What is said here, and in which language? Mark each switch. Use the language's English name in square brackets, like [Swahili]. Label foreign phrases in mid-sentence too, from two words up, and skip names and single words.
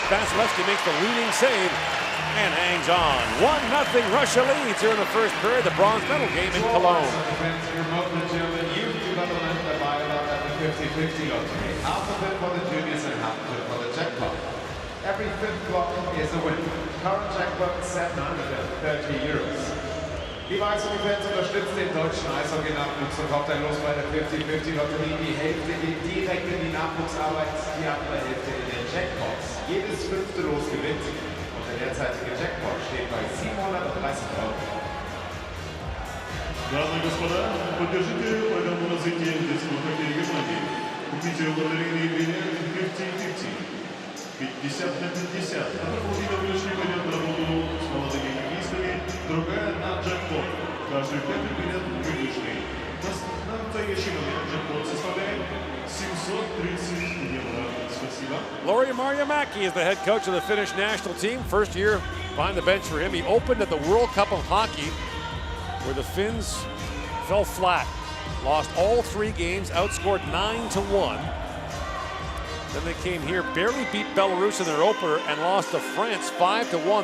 [English] Vasilevsky makes the leading save and hangs on. 1-0 Russia leads here in the first period. The bronze medal game in Cologne. Half of it for the juniors and half of it for the jackpot. Every 5th block is a win. Current jackpot €730. [German] Liebe Eishockey-Fans, unterstützt den deutschen Eishockey-Nachwuchs und kauft ein Los bei der 50-50-Lotterie. Die Hälfte geht direkt in die Nachwuchsarbeit, die andere Hälfte in den Jackpots. Jedes 5. Los gewinnt und der derzeitige Jackpot steht bei €730. [Russian] Дамы и господа, поддержите программу развития детского хоккея Германии. Купите лотерейные билеты 50-50. 50 на 50. Одна половина выигрышей пойдет на работу с молодыми хоккеистами, другая на джекпот. Каждый 5 билет выигрышный. На настоящий момент джекпот составляет €730. Спасибо. [English] Lauri Marjamäki is the head coach of the Finnish national team. First year behind the bench for him. He opened at the World Cup of Hockey, where the Finns fell flat. Lost all 3 games, outscored 9-1. Then they came here, barely beat Belarus in their opener, and lost to France 5-1.